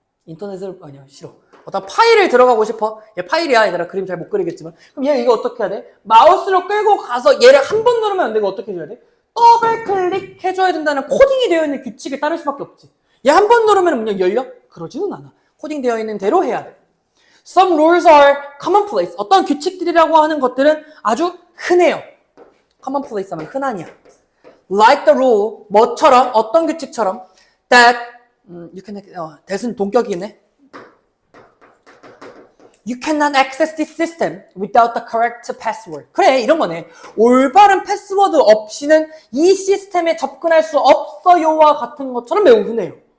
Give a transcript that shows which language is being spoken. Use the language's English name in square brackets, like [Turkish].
[Korean] 인터넷을 아니야 싫어. 어떤 파일을 들어가고 싶어. 얘 파일이야 얘들아. 그림 잘 못 그리겠지만. 그럼 얘 이거 어떻게 해야 돼? 마우스로 끌고 가서 얘를 한 번 누르면 안 되고 어떻게 해줘야 돼? 더블 클릭해줘야 된다는 코딩이 되어 있는 규칙에 따를 수밖에 없지. 얘 한 번 누르면 문이 열려? 그러지는 않아. 코딩되어 있는 대로 해야 돼. [English] Some rules are commonplace. [Korean] 어떤 규칙들이라고 하는 것들은 아주 흔해요. commonplace 하면 흔하냐. [English] Like the rule, [Korean] 뭐처럼, 어떤 규칙처럼 that, that은 동격이네. [English] You cannot access this system without the correct password. [Korean] 그래, 이런 거네. 올바른 패스워드 없이는 이 시스템에 접근할 수 없어요와 같은 것처럼 매우 흔해요.